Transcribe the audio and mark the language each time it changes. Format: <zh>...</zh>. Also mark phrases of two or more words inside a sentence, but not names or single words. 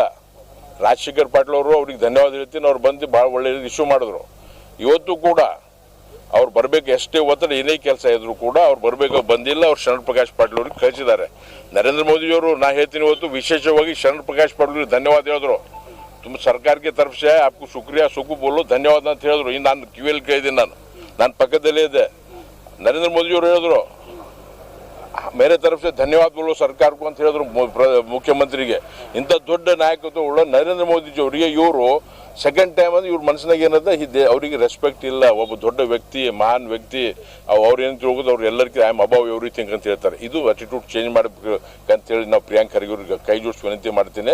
<kn>ರಾಜಶೇಖರ್ ಪಾಟೀಲ್ ಅವರು ಅವ್ರಿಗೆ ಧನ್ಯವಾದ ಹೇಳ್ತೀನಿ. ಅವ್ರು ಬಂದು ಭಾಳ ಒಳ್ಳೆ ರಿಸೀವ್ ಮಾಡಿದ್ರು. ಇವತ್ತು ಕೂಡ ಅವ್ರು ಬರಬೇಕು, ಎಷ್ಟೇ ಒತ್ತಡ ಏನೇ ಕೆಲಸ ಇದ್ರು ಕೂಡ ಅವ್ರು ಬರಬೇಕು, ಬಂದಿಲ್ಲ. ಅವ್ರು ಶರಣ್ ಪ್ರಕಾಶ್ ಪಾಟೀಲ್ ಅವ್ರಿಗೆ ಕಳಿಸಿದ್ದಾರೆ. ನರೇಂದ್ರ ಮೋದಿಜಿಯವರು ನಾ ಹೇಳ್ತೀನಿ ಇವತ್ತು ವಿಶೇಷವಾಗಿ ಶರಣ್ ಪ್ರಕಾಶ್ ಪಾಟೀಲ್ ಧನ್ಯವಾದ ಹೇಳಿದ್ರು. ತುಂಬ ಸರ್ಕಾರಕ್ಕೆ</kn> <hi>तरफ से आपको शुक्रिया सुकू बोलो</hi> <kn>ಧನ್ಯವಾದ ಅಂತ ಹೇಳಿದ್ರು. ಇನ್ನು ನಾನು ಕಿವಿಯಲ್ಲಿ ಕೇಳಿದ್ದೀನಿ. ನಾನು ಪಕ್ಕದಲ್ಲೇ ಇದ್ದೆ. ನರೇಂದ್ರ ಮೋದಿಜಿಯವರು ಹೇಳಿದ್ರು</kn> <hi>मेरे तरफ से धन्यवाद बोलो</hi> <kn>ಸರ್ಕಾರಕ್ಕೂ ಅಂತ ಹೇಳಿದ್ರು ಮುಖ್ಯಮಂತ್ರಿಗೆ. ಇಂಥ ದೊಡ್ಡ ನಾಯಕತ್ವ ಉಳ್ಳ ನರೇಂದ್ರ ಮೋದಿಜಿ ಅವರಿಗೆ ಇವರು</kn> <en>second time</en> <kn>ಅಂದ್ರೆ ಇವ್ರ ಮನಸ್ಸಿನಾಗ ಏನದ ಅವರಿಗೆ ರೆಸ್ಪೆಕ್ಟ್ ಇಲ್ಲ. ಒಬ್ಬ ದೊಡ್ಡ ವ್ಯಕ್ತಿ, ಮಹಾನ್ ವ್ಯಕ್ತಿ, ಅವ್ರು ಏನು ತಿಳ್ಕೋದು ಅವ್ರು ಎಲ್ಲರಿಗೂ</kn> <en>I am above everything</en> <kn>ಅಂತ ಹೇಳ್ತಾರೆ. ಇದು</kn> <en>attitude change</en> <kn>ಮಾಡಬೇಕಂತೇಳಿ ನಾವು ಪ್ರಿಯಾಂಕ್ ಖರ್ಗೆ ಅವ್ರಿಗೆ ಕೈ ಜೋಡಿಸಿ ವಿನಂತಿ ಮಾಡ್ತೀನಿ.</kn>